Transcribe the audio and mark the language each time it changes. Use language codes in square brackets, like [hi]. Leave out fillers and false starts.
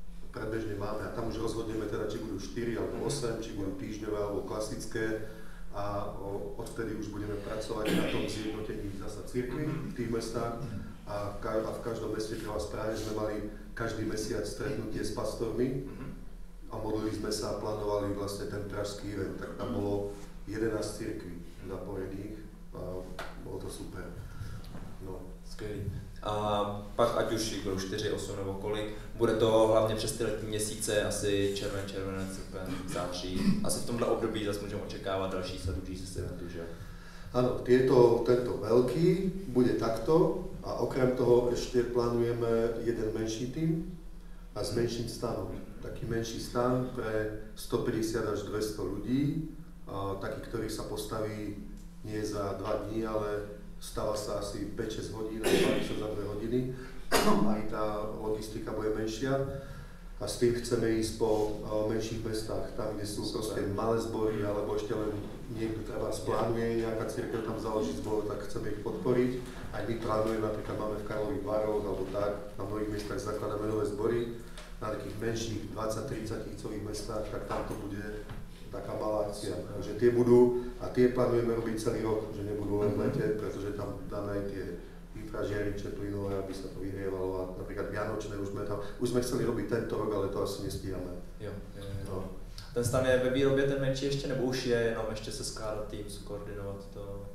[sk] Predbežne máme a tam už rozhodneme teda, či budú 4 alebo 8, či budú týždňové alebo klasické a odvtedy už budeme pracovať na tom zjednotení zasa cirkvi v tých mestách a v každom meste v Prahe sme mali každý mesiac stretnutie s pastormi a modlili sme sa a plánovali vlastne ten pražský event, tak tam bolo 11 cirkví zapojených, a bolo to super. No. [cs] Skvělý. A pak ať už budou 4, 8 nebo kolik, bude to hlavně přes ty letní měsíce, asi červenec, srpen, září. Asi v tomhle období zase můžeme očekávat další sadu Jesus eventu, že? [sk] Áno, tento veľký bude takto a okrem toho ešte plánujeme jeden menší tím a s menším stanom. Taký menší stan pre 150 až 200 ľudí, taký, ktorý sa postaví nie za 2 dní, ale stáva sa asi 5-6 hodín, a sa za 2 hodiny. Aj tá logistika bude menšia. A s tým chceme ísť po menších mestách, tam, kde sú proste malé zbory, alebo ešte len niekto treba splánuje, nejaká cirkev tam založiť zbor, tak chceme ich podporiť. Aj my plánujeme, napríklad máme v Karlových Varoch, alebo tak, na mnohých miestach zakladáme nové zbory. Na takých menších 20-30 tisícových mestách, tak tam to bude taká malá akcia. Takže tie budú, a tie plánujeme robiť celý rok, že nebudú len v lete, pretože tam dáme aj tie výpražiariče plynové, aby sa to vyhrievalo a napríklad vianočné už sme chceli robiť tento rok, ale to asi nestíhame. Jo. No. [cs] Ten stan je ve výrobě ten menší ještě, nebo už je jenom ještě se skládat tým, koordinovat to?